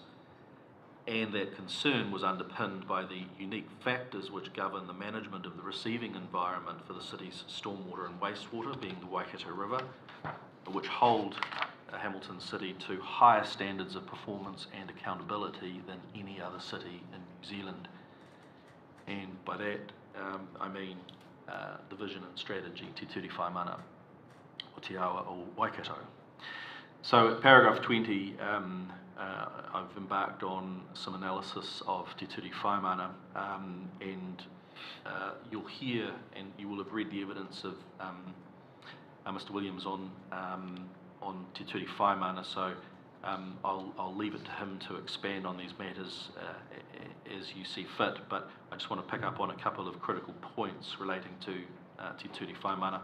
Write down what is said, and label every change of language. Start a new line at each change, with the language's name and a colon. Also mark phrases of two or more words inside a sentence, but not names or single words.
English: And that concern was underpinned by the unique factors which govern the management of the receiving environment for the city's stormwater and wastewater, being the Waikato River, which hold Hamilton City to higher standards of performance and accountability than any other city in New Zealand. And by that, I mean the vision and strategy, Te Ture Whai Mana, o Te Awa o Waikato. So at paragraph 20, I've embarked on some analysis of Te Ture Whai Mana, and you'll hear, and you will have read the evidence of Mr. Williams on Te Ture Whai Mana, so I'll leave it to him to expand on these matters as you see fit, but I just want to pick up on a couple of critical points relating to Te Ture Whai Mana.